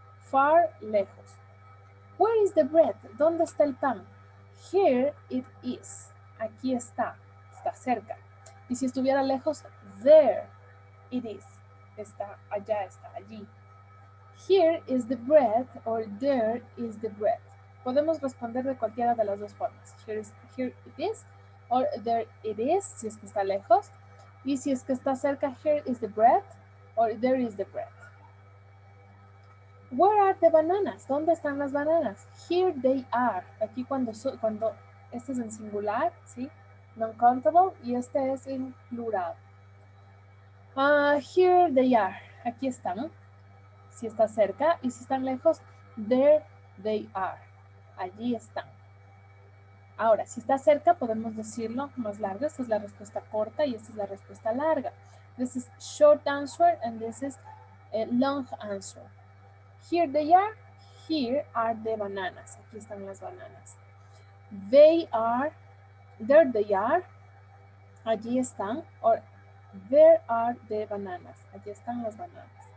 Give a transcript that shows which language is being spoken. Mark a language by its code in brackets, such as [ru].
[en] Far, lejos. Where is the bread? [es] ¿Dónde está el pan? [en] Here it is. [es] Aquí está. Está cerca. Y si estuviera lejos, [en] there it is. [es] Está allá, está allí. [en] Here is the bread or there is the bread. [es] Podemos responder de cualquiera de las dos formas. [en] Here it is or there it is, [es] si es que está lejos. Y si es que está cerca, [en] here is the bread [es] or there is the bread. [en] Where are the bananas? [es] ¿Dónde están las bananas? [en] Here they are. [es] Aquí cuando este es en singular, ¿sí? Non-countable y este es en plural. [en] Here they are. [es] Aquí están. Si está cerca y si están lejos, [en] there they are. [es] Allí están. Ahora, si está cerca, podemos decirlo más largo. Esta es la respuesta corta y esta es la respuesta larga. [en] This is short answer and this is a long answer. Here they are. Here are the bananas. [es] Aquí están las bananas. [en] They are. There they are. [es] Allí están. [en] Or there are the bananas. [es] Allí están las bananas.